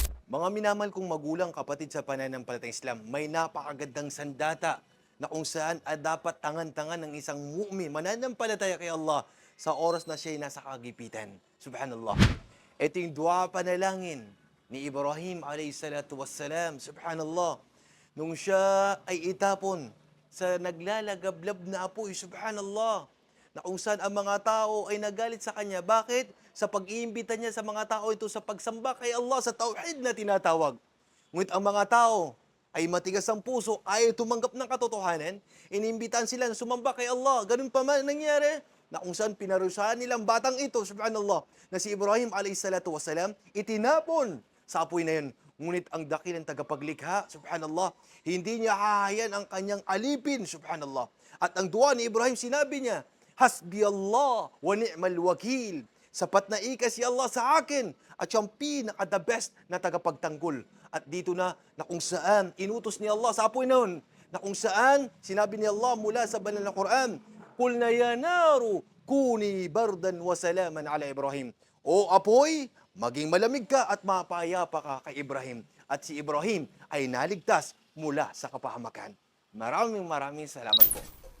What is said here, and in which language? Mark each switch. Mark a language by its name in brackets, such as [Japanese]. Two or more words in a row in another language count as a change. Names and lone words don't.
[Filipino] Mga minamahal kong magulang, kapatid sa pananampalatayang Islam, may napakagandang sandata na kung saan dapat tangan-tangan ng isang mu'min, mananampalataya kay Allah sa oras na siya'y nasa kagipitan. Subhanallah. Ito yung dua panalangin ni Ibrahim [Arabic] عليه الصلاة والسلام. [Filipino] Subhanallah. Nung siya ay itapon sa naglalagablab na apoy, subhanallah, na kung saan ang mga tao ay nagalit sa kanya. Bakit? Sa pag-iimbita niya sa mga tao ito sa pagsamba kay Allah, sa tauhid na tinatawag. Ngunit ang mga tao ay matigas ang puso, ayaw tumanggap ng katotohanan, inimbitahan sila na sumamba kay Allah. Ganun pa man nangyari, na kung saan pinarusahan nilang batang ito, subhanallah, na si Ibrahim [Arabic] عليه الصلاة والسلام, [Filipino] itinapon sa apoy na yun. Ngunit ang dakilang tagapaglikha, subhanallah, hindi niya hahayan ang kanyang alipin, subhanallah. At ang dua ni Ibrahim, sinabi niya, [Arabic] حسبي الله ونعم الوكيل. [Filipino] Sapat na ika si Allah sa akin at siyang pinaka- [English] the best [Filipino] na tagapagtanggol. At dito na kung saan inutos ni Allah sa apoy noon, na kung saan sinabi ni Allah mula sa banal na Quran, [Arabic] قلنا يا نار كوني بردا وسلاما على إبراهيم. [Filipino] O apoy, maging malamig ka at mapayapa ka kay Ibrahim. At si Ibrahim ay naligtas mula sa kapahamakan. Maraming salamat po.